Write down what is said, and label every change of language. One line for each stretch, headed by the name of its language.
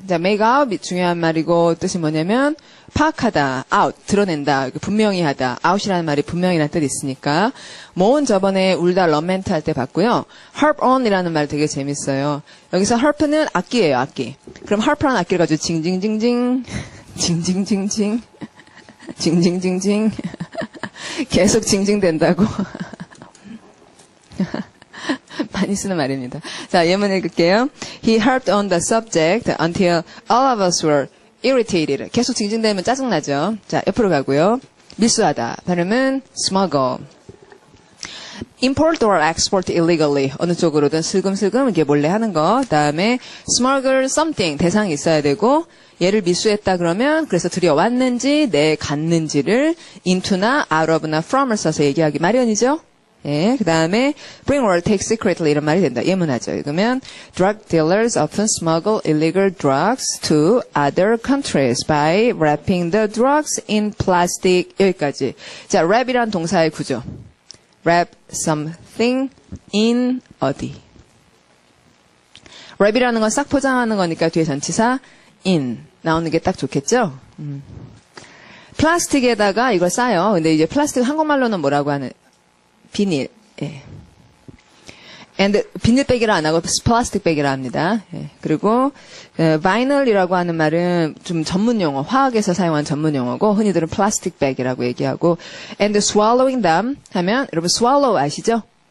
Korean: 자, make out 중요한 말이고 뜻이 뭐냐면 파악하다, out, 드러낸다, 분명히 하다. out이라는 말이 분명히라는 뜻이 있으니까 모은 저번에 울다 lament 할 때 봤고요. harp on이라는 말 되게 재밌어요. 여기서 harp는 악기예요, 악기. 그럼 harp라는 악기를 가지고 징징징징 징징징징 징징징징 계속 징징댄다고 많이 쓰는 말입니다. 자, 예문 읽을게요.
English: He harped on the subject until all of us were irritated.
Korean: 계속 징징대면 짜증나죠. 자, 옆으로 가고요. 밀수하다. 발음은 smuggle.
English: import or export illegally.
Korean: 어느 쪽으로든 슬금슬금 이렇게 몰래 하는 거. 다음에 smuggle something. 대상이 있어야 되고 얘를 밀수했다 그러면 그래서 들여왔는지 내갔는지를 into나 out of나 from을 써서 얘기하기 마련이죠. 예, 그 다음에
English: bring or take secretly
Korean: 이런 말이 된다. 예문하죠. 읽으면
English: drug dealers often smuggle illegal drugs to other countries by wrapping the drugs in plastic.
Korean: 여기까지. 자, wrap이란 동사의 구조.
English: wrap something in
Korean: 어디. wrap이라는 건 싹 포장하는 거니까 뒤에 전치사 in 나오는 게 딱 좋겠죠? 플라스틱에다가 이걸 싸요. 근데 이제 플라스틱 한국말로는 뭐라고 하는 비닐. 예. and 비닐백이라 안 하고 플라스틱백이라 합니다. 예. 그리고 vinyl 이라고 하는 말은 좀 전문 용어, 화학에서 사용한 전문 용어고 흔히들은 플라스틱백이라고 얘기하고
English: and swallowing them
Korean: 하면 여러분 swallow 아시죠?